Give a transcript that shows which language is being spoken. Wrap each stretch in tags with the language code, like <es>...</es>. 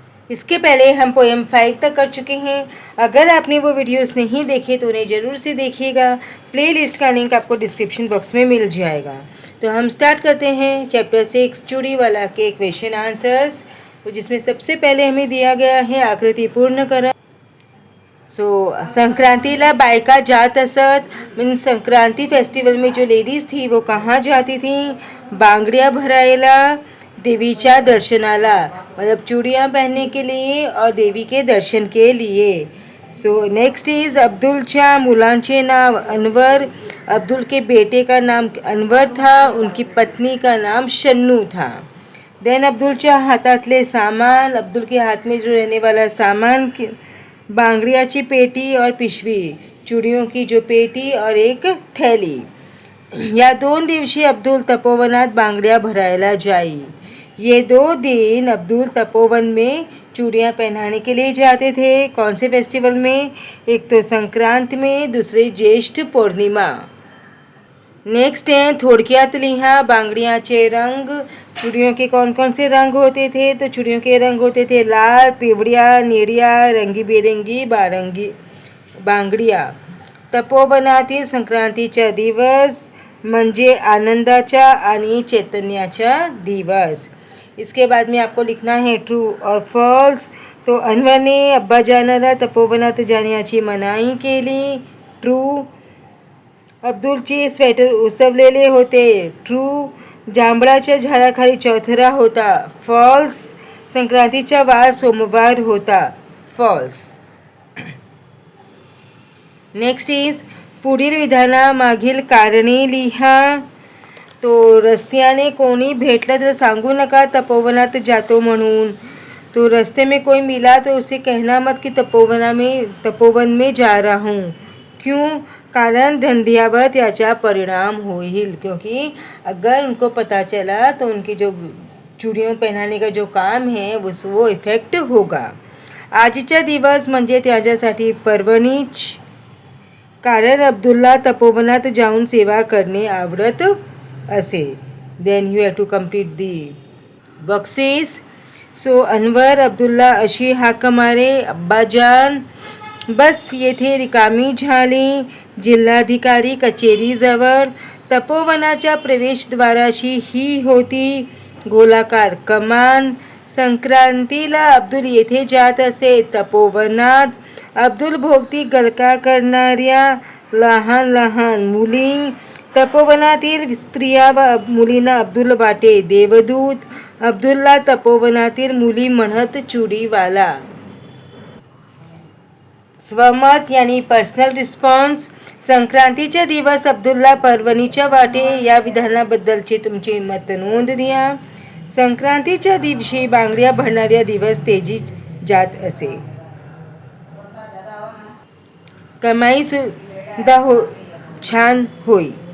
<hi>इसके पहले हम पोएम 5 तक कर चुके हैं। अगर आपने वो वीडियोस नहीं देखे तो उन्हें ज़रूर से देखिएगा। प्लेलिस्ट का लिंक आपको डिस्क्रिप्शन बॉक्स में मिल जाएगा। तो हम स्टार्ट करते हैं चैप्टर 6 चूड़ी वाला के क्वेश्चन आंसर्स। तो जिसमें सबसे पहले हमें दिया गया है आकृति पूर्ण करा।</hi> <mr>संक्रांतीला बायका जात असत।</mr> <hi>मीन संक्रांति फेस्टिवल में जो लेडीज़ थी वो कहाँ जाती थी?</hi> <mr>बांगड़िया भरायला, देवीच्या दर्शनाला,</mr> <hi>मतलब चूड़ियाँ पहनने के लिए और देवी के दर्शन के लिए।</hi> <en>next is</en> <mr>अब्दुलच्या मुलांचे नाव अनवर।</mr> <hi>अब्दुल के बेटे का नाम अनवर था, उनकी पत्नी का नाम शन्नू था।</hi> <mr>देन अब्दुलच्या हातातले सामान,</mr> <hi>अब्दुल के हाथ में जो रहने वाला सामान</hi> <mr>बांगड़ियाची पेटी और पिशवी,</mr> <hi>चूड़ियों की जो पेटी और एक थैली।</hi> <mr>या 2 दिवशी अब्दुल तपोवनात बांगड़िया भरायला जाई।</mr> <hi>ये 2 दिन अब्दुल तपोवन में चूड़ियाँ पहनाने के लिए जाते थे। कौन से फेस्टिवल में? एक तो संक्रांत में, दूसरी ज्येष्ठ पूर्णिमा। नेक्स्ट है</hi> <mr>थोड़क्यात लिहा बांगड़ियाचे रंग।</mr> <hi>चूड़ियों के कौन कौन से रंग होते थे? तो चूड़ियों के रंग होते थे</hi> <mr>लाल, पिवळ्या, निळ्या, रंगीबेरंगी बांगड़िया। तपोवनातील संक्रांतीचा दिवस म्हणजे आनंदाचा आणि चैतन्याचा दिवस।</mr> <hi>इसके बाद में आपको लिखना है ट्रू और फॉल्स।</hi> <mr>तो अनवर ने अब्बाजानाला तपोवनात जाण्याची मनाई केली। ट्रू। अब्दुलचे स्वेटर उसवलेले होते। ट्रू। जांभळाच्या झाडाखाली चौथरा होता। फॉल्स। संक्रांतीचा वार सोमवार होता। फॉल्स।</mr> <en>next is</en> <mr>पुढील विधानामागील कारणे लिहा। तो रस्त्याने कोणी भेटलं तर सांगू नका तपोवनात जातो म्हणून।</mr> <hi>तो रस्ते में कोई मिला तो उसे कहना मत कि तपोवन में जा रहा हूँ। क्यों?</hi> <mr>कारण धंधियावर त्याचा परिणाम होईल।</mr> <hi>क्योंकि अगर उनको पता चला तो उनकी जो चूड़ियों पहनाने का जो काम है वो इफेक्ट होगा।</hi> <mr>आजचा दिवस म्हणजे त्याच्यासाठी पर्वणीच। कारण अब्दुल्ला तपोवनात जाऊन सेवा करणे आवडत असे।</mr> <en>Then you have to complete the boxes.</en> <mr>Anwar Abdullah अशी हाक मारे, अब्बाजान। बस येथे रिकामी झाली। जिल्हाधिकारी कचेरीजवळ। तपोवनाच्या प्रवेशद्वाराशी ही होती गोलाकार कमान। संक्रांतीला अब्दुल येथे जात असे तपोवनात। अब्दुल भोवती गलका करणाऱ्या लहान लहान मुली। तपोवनातील स्त्रिया व मुलींना अब्दुल वाटे देवदूत। अब्दुलला तपोवनातील मुली म्हणत चूड़ीवाला।</mr> <hi>स्वमत यानी पर्सनल रिस्पॉन्स।</hi> <mr>संक्रांतीचा दिवस अब्दुल्ला पर्वणीच्या वाटे या विधानाबद्दलचे तुमचे मत नोंद द्या। संक्रांतीच्या दिवशी बांगड्या भरणाऱ्या दिवस तेजी जात असे। कमाई सुद्धा छान होई।</mr>